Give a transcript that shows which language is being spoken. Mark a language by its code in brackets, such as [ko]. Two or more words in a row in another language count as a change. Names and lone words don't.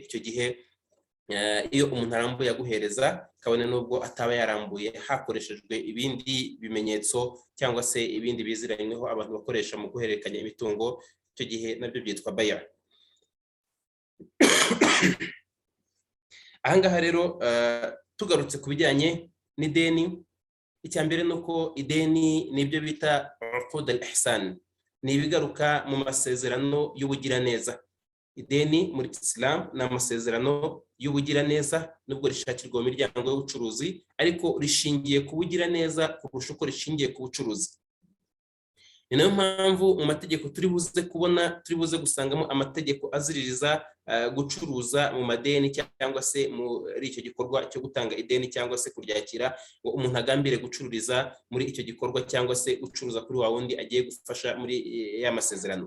[rw] Icyo gihe iyo umuntu arambuye aguhereza, kabone nubwo ataba yarambuye hakoreshejwe ibindi bimenyetso cyangwa se ibindi biziranyweho abantu bakoresha mu guhererekanya imitungo, icyo gihe nabyo byitwa baya'a. Ahangaha rero tugarutse ku bijyanye n'ideni, icya mbere nuko ideni nibyo bita [ar] عقود الإحسان, [rw] ni ibigaruka mu masezerano y'ubugiraneza. Ideni muri Islam ni amasezerano y'ubugiraneza, nubwo rishakirwa mu miryango y'ubucuruzi, ariko rishingiye ku bugiraneza kurusha uko rishingiye ku bucuruzi. ni nayo mpamvu mu mategeko turi buze gusangamo amategeko aziririza gucuruza mu madeni cyangwa se muri icyo gikorwa cyo gutanga ideni cyangwa se kuryakira, ngo umuntu agambire gucururiza muri icyo gikorwa cyangwa se gucuruza kuri wa wundi agiye gufasha muri ya masezerano.